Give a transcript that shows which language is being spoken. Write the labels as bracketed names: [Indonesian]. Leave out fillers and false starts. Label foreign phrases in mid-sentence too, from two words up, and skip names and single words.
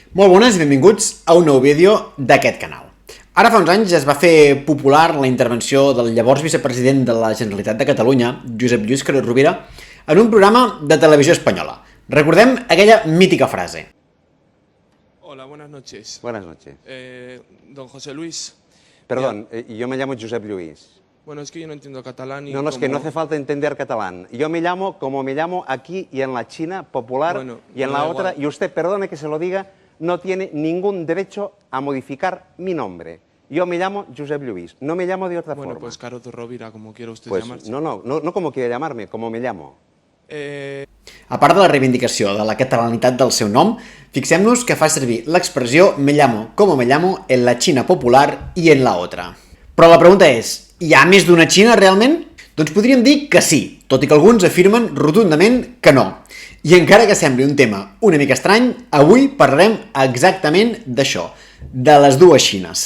[Catalan] Molt bones i benvinguts a un nou vídeo d'aquest canal. Ara fa uns anys es va fer popular la intervenció del llavors vicepresident de la Generalitat de Catalunya, Josep Lluís Carod Rovira, en un programa de televisió espanyola. Recordem aquella mítica frase. [Spanish] Hola, buenas noches. Buenas noches. Don José Luis. Perdón, yo me llamo Josep Lluís. Bueno, es que yo no entiendo catalán y... No, es que no hace falta entender catalán. Yo me llamo como me llamo aquí y en la China popular y en la otra. Y usted, perdone que se lo diga, no tiene ningún derecho a modificar mi nombre. Yo me llamo Josep Lluís, no me llamo de otra forma. Bueno, pues Carod Rovira, como quiera usted pues, llamarse. No como quiera llamarme, como me llamo. [Catalan] A part de la reivindicació de la catalanitat del seu nom, fixem-nos que fa servir l'expressió [Spanish] me llamo como me llamo en [Catalan] la Xina popular i [Spanish] en la otra. [Catalan] Però la pregunta és, hi ha més d'una Xina realment? Doncs podríem dir que sí, tot i que alguns afirmen rotundament que no. I encara que sembli un tema una mica estrany, avui parlarem exactament d'això, de les dues Xines.